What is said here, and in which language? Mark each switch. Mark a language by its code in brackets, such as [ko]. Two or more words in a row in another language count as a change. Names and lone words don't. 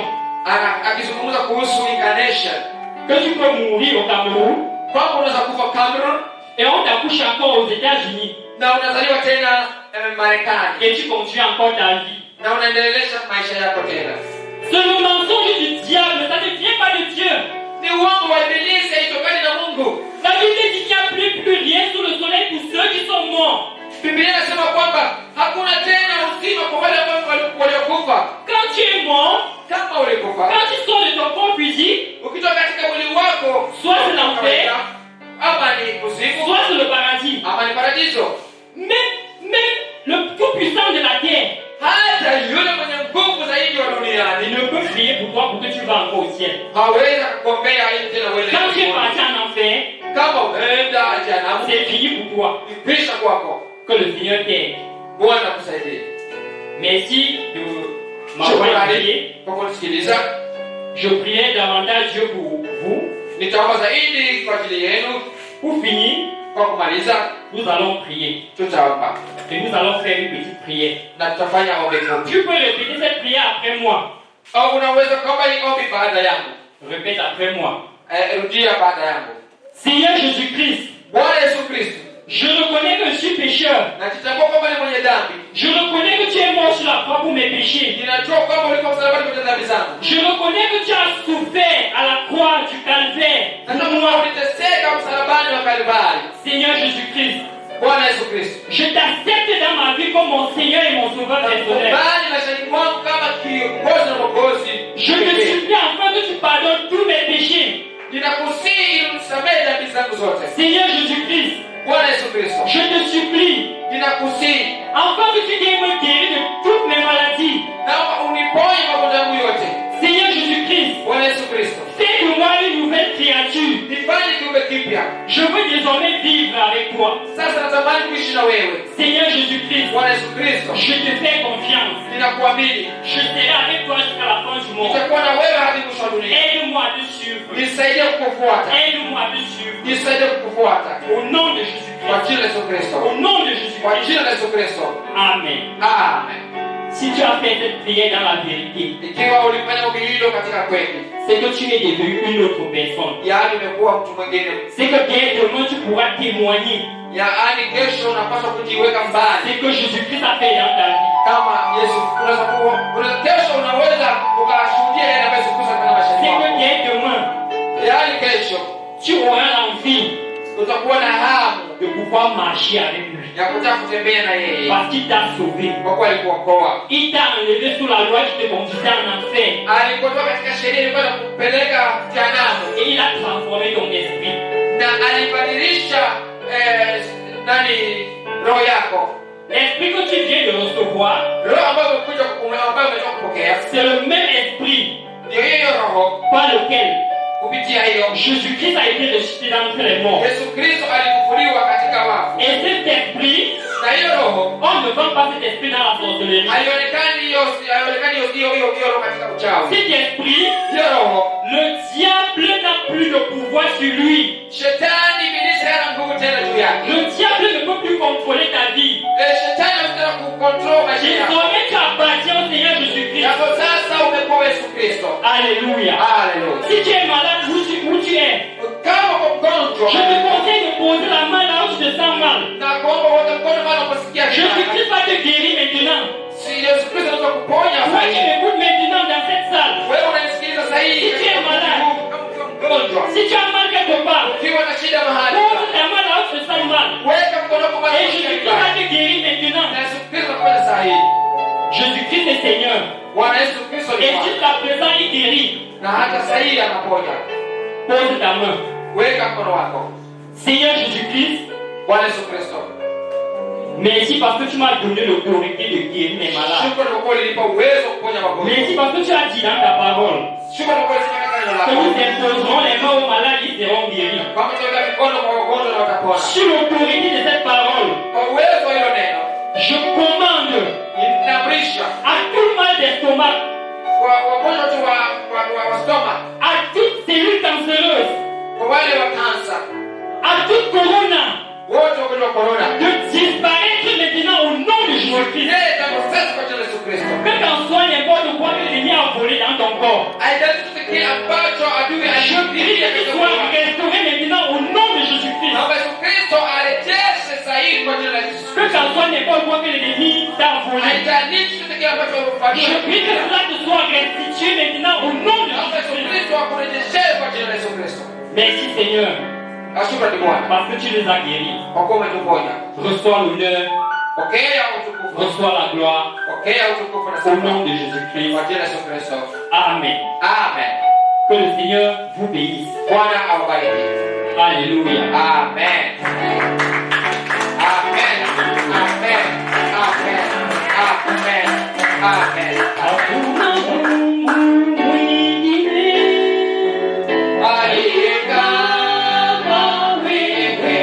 [sw] akizungumza kuhusu incarnation, [fr] Que tu peux mourir au Cameroun [sw] kwamba unaweza kufa Cameroon [fr] et on t'accouche encore aux États-Unis [sw] na unazaliwa tena Marekani [fr] et tu continues encore ta vie. [sw] na unaendelesha maisha yako tena. [fr] C'est le mensonge du diable, ça ne vient pas de Dieu. [sw] Ni uongo wa ibilisi, haitokani na Mungu. [fr] La Bible dit qu'il n'y a plus rien sous le soleil pour ceux qui sont morts. [sw] Biblia inasema kwamba hakuna tena uzima kwa wale ambao waliokufa. [fr] Quand tu es mort, [sw] Kama ulikufa, [fr] quand tu sors de ton corps physique, [sw] ukitoka katika mwili wako, [fr] soit c'est l'enfer, [sw] ama ni kuzimu, [fr] soit c'est le paradis. [sw] ama ni paradiso. [fr] Même le tout-puissant de la terre, [sw] Hata yule mwenye nguvu zaidi wa [fr] il [sw] duniani [fr] ne peut prier pour toi pour que tu vas encore au ciel. [sw] hawezi kukuombea ili tena uende [fr] Quand tu es [sw] mbinguni. [fr] parti en enfer, [sw] Kama umeenda jehanamu, [fr] c'est fini pour toi. [sw] ni kwisha kwako. [fr] Que le Seigneur t'aide. [sw] Bwana akusaidie. [fr] Merci de m'avoir [sw] Shukrani [fr] prié. [sw] kwa kunisikiliza. [fr] Je priais davantage Dieu pour vous. [sw] Nitaomba zaidi kwa ajili yenu. [fr] Pour finir, [sw] Kwa kumaliza, [fr] nous allons prier. [sw] tutaomba [fr] Et nous allons faire une petite prière. [sw] na tutafanya ombi fupi. [fr] Tu peux répéter cette prière après moi. [sw] Au unaweza kuomba hii ombi baada yangu. [fr] Répète après moi. [sw] Rudia baada yangu. [fr] Seigneur Jésus-Christ, [sw] Bwana Yesu Kristo, [fr] je reconnais que je suis pécheur. [sw] najitambua kwamba ni mwenye dhambi. [fr] Je reconnais que tu es mort sur la croix pour mes péchés. [sw] Ninajua kwamba ulikuwa msalabani kwa dhambi zangu. [fr] Je reconnais que tu as souffert à la croix du calvaire [sw] Najua [fr] pour [sw] kwamba [fr] moi. [sw] uliteseka msalabani wa Kalvari. [fr] Seigneur Jésus-Christ, [sw] Bwana Yesu Kristo, [fr] je t'accepte dans ma vie comme mon Seigneur et mon Sauveur personnel. [sw] nakubali maishani mwangu kama kiongozi na mwokozi. [fr] Je te supplie enfin que tu pardonnes tous mes péchés. [sw] Ninakusihi ili unisamehe dhambi zangu zote. [fr] Seigneur Jésus-Christ, [sw] Bwana Yesu Kristo, [fr] je te supplie [sw] ninakusihi [fr] enfin que tu viennes me guérir de toutes mes maladies. [sw] naomba uniponye magonjwa yangu yote. [fr] Seigneur Jésus-Christ, [sw] Bwana Yesu Kristo, [fr] fais de moi une nouvelle créature. [sw] nifanye kiumbe kipya. [fr] Je veux désormais vivre avec toi. [sw] Sasa natamani kuishi na wewe. [fr] Seigneur Jésus-Christ, [sw] Bwana Yesu Kristo, [fr] je te fais confiance. [sw] ninakuamini. [fr] Je serai avec toi jusqu'à la fin du monde. [sw] Nitakuwa na wewe hadi mwisho wa dunia. [fr] Aide-moi à te suivre. [sw] Nisaidie kukufuata. [fr] Aide-moi à te suivre. [sw] Nisaidie kukufuata. [fr] Au nom de [sw] Kwa [fr] Jésus-Christ. [sw] jina la Yesu Kristo. [fr] Au nom de [sw] Kwa [fr] Jésus-Christ. [sw] jina la Yesu Kristo. [fr] Amen. [sw] Amen. [fr] Si tu as fait cette prière dans la vérité, [sw] Ikiwa ulifanya ombi hilo katika kweli, [fr] c'est que tu es devenu une autre personne. [sw] yaani umekuwa mtu mwingine, [fr] C'est que dès demain tu pourras témoigner [sw] yaani kesho unapaswa kujiweka mbali [fr] ce que Jésus-Christ a fait dans ta vie. [sw] kama Yesu. Kesho unaweza ukashuhudia yale ambayo Yesu Kristo amefanya maishani [fr] C'est que [sw] mwako. [fr] dès demain [sw] Yaani kesho [fr] tu auras l'envie [sw] utakuwa na hamu [fr] de pouvoir marcher avec lui. [sw] ya kuja kutembea na yeye [fr] Parce qu'il t'a sauvé. [sw] kwa kuwa alikuokoa. [fr] Il t'a enlevé sous la loi qui te conduisait en enfer. [sw] Alikutoa katika sheria ilikuwa inakupeleka jehanamu [fr] Et il a transformé ton esprit. [sw] na alibadilisha roho yako. [fr] L'esprit que tu viens de recevoir, [sw] Roho ambayo umetoka kupokea [fr] c'est le même esprit [sw] ndio hiyo roho. [fr] par lequel [sw] Kupitia hiyo [fr] Jésus-Christ a été ressuscité d'entre les morts. [sw] Yesu Kristo alifufuliwa katika wafu, [fr] Et cet esprit, [sw] na hiyo roho [fr] on ne vend pas cet esprit dans la sorcellerie. [sw] haionekani hiyo roho katika uchawi. [fr] Cet esprit, [sw] Hiyo roho [fr] le diable n'a plus de pouvoir sur lui. [sw] shetani ibilisi hana nguvu tena juu yake. [fr] Le diable ne peut plus contrôler ta vie. [sw] Shetani anataka kucontrol maisha yako. [fr] Désormais, tu appartiens au Seigneur Jésus-Christ. [sw] Hapo sasa umepewa Yesu Kristo. [fr] Alléluia. [sw] Haleluya. [fr] Si tu es malade, où tu es, [sw] Kama uko mgonjwa [fr] je te conseille de poser la main là où tu te sens mal. [sw] na kuomba wote mkono mara unaposikia vibaya. [fr] Jésus-Christ va te guérir maintenant. [sw] Si Yesu Kristo anaweza kuponya [fr] Toi qui [sw] sasa. [fr] m'écoutes maintenant dans cette salle, [sw] Wewe unanisikiliza sasa hivi. [fr] Si tu es malade. [sw] Kama ukiwa mgonjwa, [fr] si tu as mal quelque part, [sw] ukiwa na shida mahali, [fr] pose ta main là où tu te sens mal. [sw] weka mkono wako mara [fr] Et [sw] unaposikia [fr] Jésus-Christ va [sw] vibaya. [fr] te guérir maintenant. [sw] Na Yesu Kristo anafanya sasa hivi. [fr] Jésus-Christ est Seigneur. [sw] Bwana Yesu Kristo ni [fr] Et [sw] Bwana. [fr] jusqu'à présent, il guérit. [sw] Na hata sasa hivi anaponya. [fr] Pose ta main. [sw] Weka mkono wako. [fr] Seigneur Jésus-Christ, [sw] Bwana Yesu Kristo. [fr] merci parce que tu m'as donné l'autorité de guérir les malades. [sw] Shukrani kwa kuwa ulinipa uwezo wa kuponya magonjwa. [fr] Merci parce que tu as dit dans ta parole [sw] Shukrani kwa kuwa ulisema katika neno [fr] que [sw] lako. [fr] nous imposerons les mains aux malades, ils seront guéris. [sw] Kama tutaweka mikono kwa wagonjwa na watapona. [fr] Sur l'autorité de cette parole, [sw] Kwa uwezo wa hilo neno, [fr] je commande [sw] inaamrisha [fr] à tout mal d'estomac, [sw] kwa wagonjwa tu wa stomach, [fr] à toute cellule cancéreuse, [sw] kwa wale wa kansa, [fr] à toute corona, [sw] wote wagonjwa wa corona, [fr] de disparaître maintenant au nom de Jésus-Christ. [sw] yeye tangu sasa kwa jina la Yesu Kristo. [fr] Que qu'en soit n'importe quoi que l'ennemi a volé dans ton corps, [sw] Haijalishi kile ambacho adui [fr] je prie [sw] alishuhudia [fr] que tu [sw] katika [fr] sois [sw] mwili wako. [fr] restauré maintenant au nom de Jésus-Christ. [sw] Naomba Yesu Kristo arejeshe sahihi kwa jina la Yesu [fr] Que [sw] Kristo. [fr] qu'en soit n'importe quoi que l'ennemi t'a volé, [sw] Haijalishi kile ambacho [fr] je [sw] umefanyia. [fr] prie que cela te soit restitué maintenant au nom de [sw] Naomba Yesu [fr] Jésus-Christ. [sw] Kristo akurejeshe kwa jina la Yesu Kristo. [fr] Merci Seigneur, [sw] Shukrani Bwana [fr] parce que tu les as guéris. [sw] kwa kuwa umetuponya. [fr] Reçois l'honneur, [sw] Pokea utukufu, [fr] reçois la gloire [sw] pokea utukufu na [fr] au [sw] sifa [fr] nom de Jésus-Christ. [sw] kwa jina la Yesu Kristo. [fr] Amen. [sw] Amen. [fr] Que le Seigneur vous bénisse. [sw] Bwana awabariki. [fr] Alléluia. [sw] Amen. Amen. Amen. Amen. Amen. Amen. Hakuna Mungu mwingine Aliye kama wewe.